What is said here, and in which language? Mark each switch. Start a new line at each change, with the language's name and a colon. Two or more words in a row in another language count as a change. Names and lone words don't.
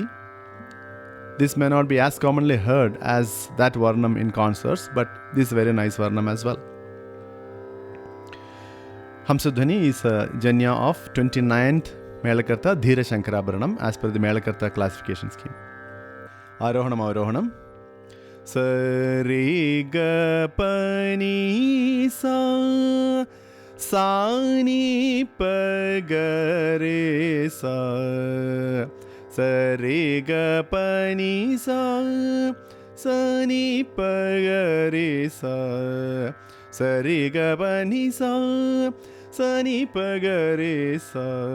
English: This may not be as commonly heard as that Varnam in concerts, but this is a very nice Varnam as well. Hamsadhwani is a janya of 29th Melakarta Dhira Shankarabharanam as per the Melakarta classification scheme. Arohanam Avarohanam. Sa re ga pa ni sa ni pa ga re sa re ga pa ni sa ni pa ga re sa re ga pa ni sa ni pa ga re sa.